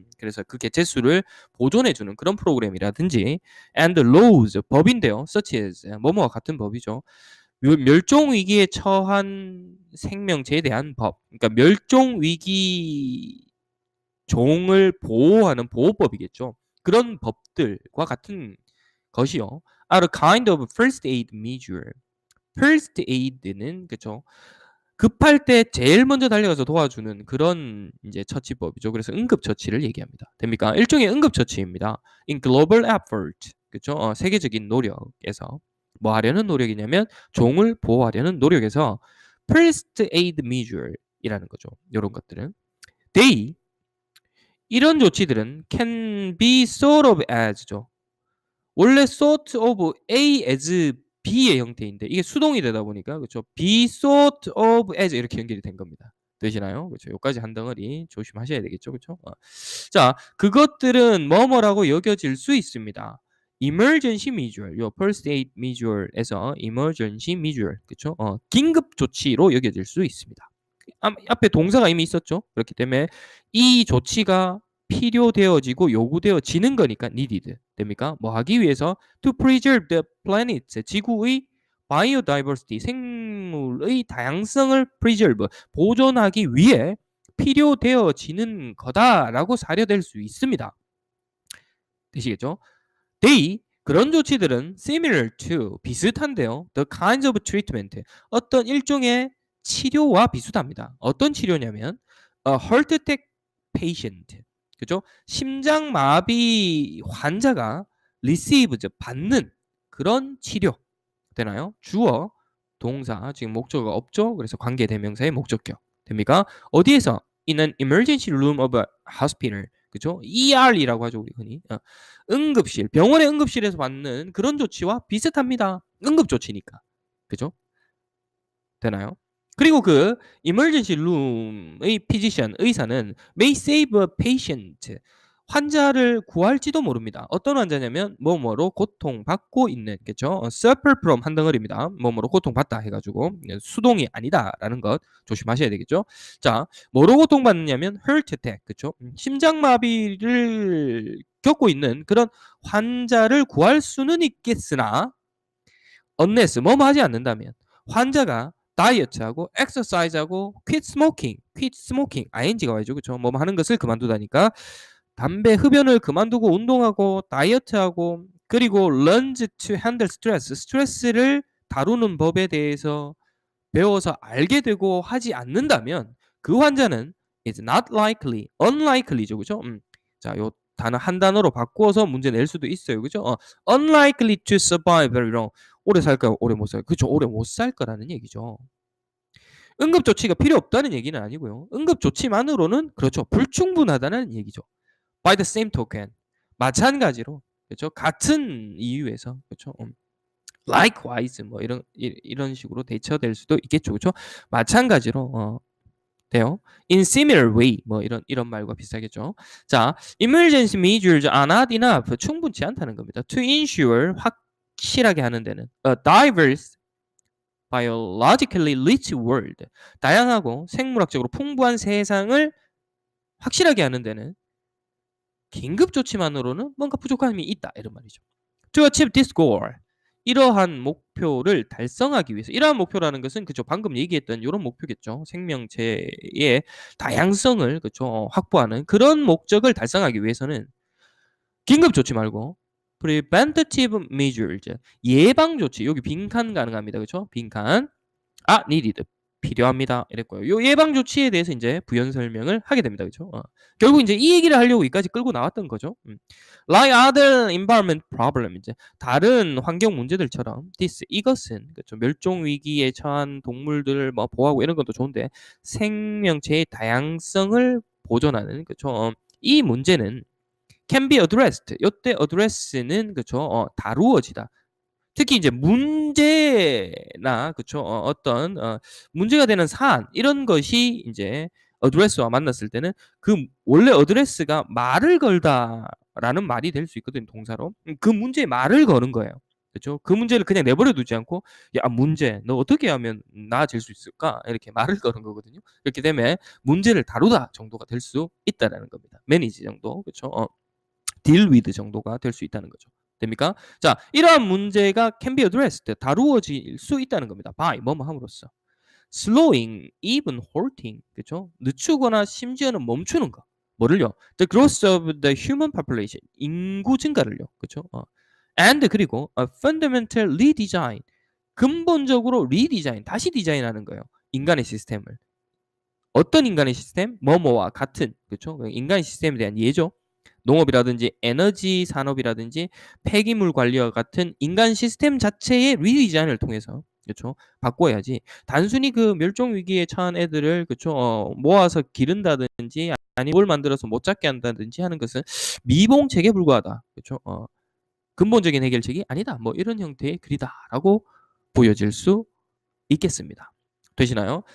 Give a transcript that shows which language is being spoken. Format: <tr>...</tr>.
<ko>그래서 그 개체수를 보존해 주는 그런 프로그램이라든지</ko> <en>and laws</en> <ko>법인데요.</ko> <en>such as</en> <ko>뭐뭐와 같은 법이죠. 멸종 위기에 처한 생명체에 대한 법. 그러니까 멸종 위기 종을 보호하는 보호법이겠죠. 그런 법들과 같은 것이요.</ko> <en>are a kind of first aid measure.</en> <ko>first aid는 그쵸. 급할 때 제일 먼저 달려가서 도와주는 그런 인제 처치법이죠. 그래서 응급처치를 얘기합니다. 됩니까? 일종의 응급처치입니다.</ko> <en>in global effort 그쵸?</en> <ko>세계적인 노력에서 뭐 하려는 노력이냐면 종을 보호하려는 노력에서 first aid measure 이라는 거죠. 요런 것들은.</ko> <en>they</en> <ko>이런 조치들은</ko> <en>can be sort of as죠.</en> <ko>원래 sort of A as B의 형태인데 이게 수동이 되다 보니까 그쵸.</ko> <en>be sort of as</en> <ko>이렇게 연결이 된 겁니다. 되시나요? 그쵸. 요까지 한 덩어리 조심하셔야 되겠죠. 그쵸? 자, 그것들은 뭐뭐라고 여겨질 수 있습니다.</ko> <en>emergency measure, 요 first aid measure에서 emergency measure, 그쵸?</en> <ko>긴급 조치로 여겨질 수 있습니다. 앞에 동사가 이미 있었죠. 그렇기 때문에 이 조치가 필요되어지고 요구되어지는 거니까 needed 됩니까? 뭐 하기 위해서</ko> <en>to preserve the planet</en> <ko>지구의 biodiversity 생물의 다양성을 preserve 보존하기 위해 필요되어지는 거다라고 사료될 수 있습니다. 되시겠죠? they 그런 조치들은</ko> <en>similar to</en> <ko>비슷한데요.</ko> <en>the kinds of treatment</en> <ko>어떤 일종의 치료와 비슷합니다. 어떤 치료냐면</ko> <en>a heart attack patient 그죠?</en> <ko>심장마비 환자가 receive 받는 그런 치료 되나요? 주어, 동사 지금 목적어가 없죠? 그래서 관계대명사의 목적격 됩니까? 어디에서?</ko> <en>in an emergency room of a hospital 그죠?</en> <ko>ER이라고 하죠 우리 흔히 응급실 병원의 응급실에서 받는 그런 조치와 비슷합니다. 응급조치니까 그죠? 되나요?</ko> <en>그리고 그 emergency room의 physician</en> <ko>의사는</ko> <en>may save a patient</en> <ko>환자를 구할지도 모릅니다. 어떤 환자냐면 뭐뭐로 고통받고 있는 겠죠. suffer from 한 덩어리입니다. 뭐뭐로 고통받다 해 가지고 수동이 아니다라는 것 조심하셔야 되겠죠. 자, 뭐로 고통받느냐면 heart attack 그쵸? 심장마비를 겪고 있는 그런 환자를 구할 수는 있겠으나 unless 뭐뭐 하지 않는다면 환자가 다이어트하고 엑서사이즈하고</ko> <en>quit smoking</en> <ko>ing가 와야죠. 그쵸? 뭐뭐 하는 것을 그만두다니까 담배 흡연을 그만두고 운동하고 다이어트하고 그리고</ko> <en>learns to handle</en> <ko>스트레스를 다루는 법에 대해서 배워서 알게 되고 하지 않는다면 그 환자는</ko> <en>is not likely, unlikely</en> <ko>죠. 그죠? 자, 요 단어 한 단어로 바꾸어서 문제 낼 수도 있어요. 그죠?</ko> <en>unlikely to survive very long.</en> <ko>오래 살까요? 오래 못 살까요? 그죠? 오래 못 살 거라는 얘기죠. 응급조치가 필요 없다는 얘기는 아니고요. 응급조치만으로는 그렇죠. 불충분하다는 얘기죠.</ko> <en>By the same token.</en> <ko>마찬가지로 그렇죠? 같은 이유에서 그렇죠? likewise 뭐 이런 식으로 대처될 수도 있겠죠. 그렇죠? 마찬가지로 돼요.</ko> <en>In similar way</en> <ko>뭐 이런 말과 비슷하겠죠.</ko> <en>자, emergency measures are not enough</en> <ko>충분치 않다는 겁니다.</ko> <en>To ensure</en> <ko>확실하게 하는 데는</ko> <en>a diverse biologically rich world</en> <ko>다양하고 생물학적으로 풍부한 세상을 확실하게 하는 데는 긴급 조치만으로는 뭔가 부족함이 있다 이런 말이죠.</ko> <en>To achieve this goal</en> <ko>이러한 목표를 달성하기 위해서 이러한 목표라는 것은 그죠 방금 얘기했던 이런 목표겠죠. 생명체의 다양성을 그죠 확보하는 그런 목적을 달성하기 위해서는 긴급 조치 말고</ko> <en>preventative measures</en> <ko>예방 조치 여기 빈칸 가능합니다. 그죠? 빈칸 needed 필요합니다. 이랬고요. 요 예방 조치에 대해서 이제 부연 설명을 하게 됩니다. 그죠? 결국 이제 이 얘기를 하려고 여기까지 끌고 나왔던 거죠.</ko> <en>Like other environment problem</en> <ko>이제 다른 환경 문제들처럼 this 이것은 그렇죠. 멸종 위기에 처한 동물들을 뭐 보호하고 이런 것도 좋은데 생명체의 다양성을 보존하는 그렇죠. 이 문제는</ko> <en>can be addressed.</en> <ko>요때 address는 그렇죠. 다루어지다. 특히 이제 문제나 그쵸 어떤 문제가 되는 사안 이런 것이 이제 address와 만났을 때는 그 원래 address가 말을 걸다라는 말이 될 수 있거든요, 동사로. 그 문제에 말을 거는 거예요. 그쵸? 그 문제를 그냥 내버려 두지 않고 "야 문제 너 어떻게 하면 나아질 수 있을까?" 이렇게 말을 거는 거거든요. 그렇기 때문에 문제를 다루다 정도가 될 수 있다라는 겁니다. manage 정도. 그쵸? deal with 정도가 될 수 있다는 거죠. 됩니까? 자, 이러한 문제가</ko> <en>can be addressed</en> <ko>다루어질 수 있다는 겁니다. by 뭐뭐 함으로써.</ko> <en>slowing, even halting 그렇죠?</en> <ko>늦추거나 심지어는 멈추는 거. 뭐를요?</ko> <en>The growth of the human population</en> <ko>인구 증가를요. 그렇죠? and 그리고</ko> <en>a fundamental redesign</en> <ko>근본적으로 redesign 다시 디자인하는 거예요. 인간의 시스템을. 어떤 인간의 시스템? 뭐뭐와 같은 그렇죠? 인간의 시스템에 대한 예죠. 농업이라든지 에너지 산업이라든지 폐기물 관리와 같은 인간 시스템 자체의 리디자인을 통해서 그렇죠 바꿔야지 단순히 그 멸종 위기에 처한 애들을 그렇죠 모아서 기른다든지 아니 뭘 만들어서 못 잡게 한다든지 하는 것은 미봉책에 불과하다 그렇죠 근본적인 해결책이 아니다 뭐 이런 형태의 글이다라고 보여질 수 있겠습니다. 되시나요?</ko>